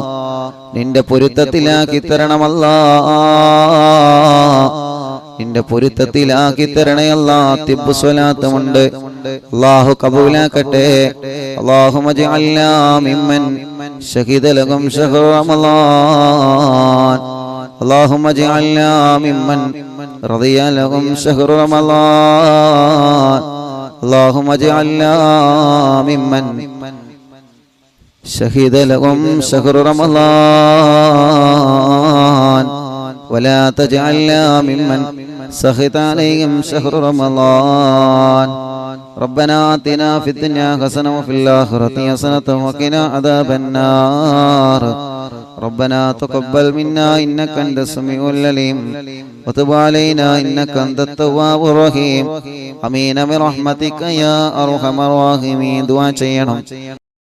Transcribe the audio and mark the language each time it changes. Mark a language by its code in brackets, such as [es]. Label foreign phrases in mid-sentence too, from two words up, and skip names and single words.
[ml] നിന്റെ പൊരുത്തത്തിലാക്കി തരണം അല്ലാഹ്. നിന്റെ പൊരുത്തത്തിലാക്കി തരണേ അല്ലാഹ്. തിബ്ബു സ്വലാത്തുമുണ്ട് അല്ലാഹു കബൂലാക്കട്ടെ. [ar] اللهم اجعلنا ممن شهد لهم شهر رمضان. اللهم اجعلنا ممن رضي لهم شهر رمضان. اللهم اجعلنا ممن شهد لهم شهر رمضان ولا تجعلنا ممن سخط عليهم شهر رمضان. ربنا آتنا في الدنيا حسنة وفي الآخرة حسنة وقنا عذاب النار. ربنا تقبل منا إنك أنت السميع العليم وتب علينا إنك أنت التواب الرحيم آمين برحمتك يا أرحم الراحمين. [ml] ദുആ ചെയ്യണം.